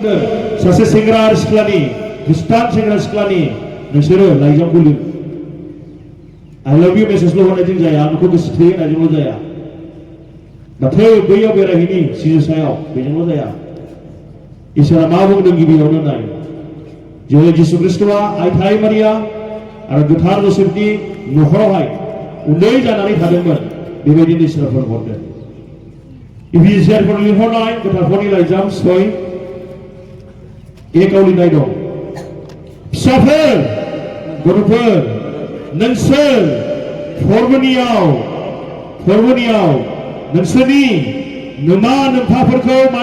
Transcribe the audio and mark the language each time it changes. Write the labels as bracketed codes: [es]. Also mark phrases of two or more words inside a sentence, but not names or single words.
[brx] सासे सेंग्रा आरो सिख्लानि खृष्टान सेंग्रा सिख्लानि नोंसोरो लाइजामखौ लिर [en] I love you [brx] मेसेजल' हरनायजों जाया आंखौ गोसो थोयो होननायजोंल' जाया नाथाय बैयाव बेरायहैनि सिजौसायाव बेजोंल' जाया इसोरा मा बुंदों गिबियावनो नाय जेरै जिसु ख्रिस्ट'आ आइथाय मारिया आरो गोथार जोसेफनि न'खरावहाय उन्दै जानानै थादोंमोन बेबायदिनो इसोरा फोरमायदों इफिसियारफोर लिरहरनाय गोथारफोरनि लाइजाम 6 1 आव लिरनाय दं फिसाफोर गथ'फोर नोंसोर फोरबोनियाव नोंसोरनि नोमा नोम्फाफोरखौ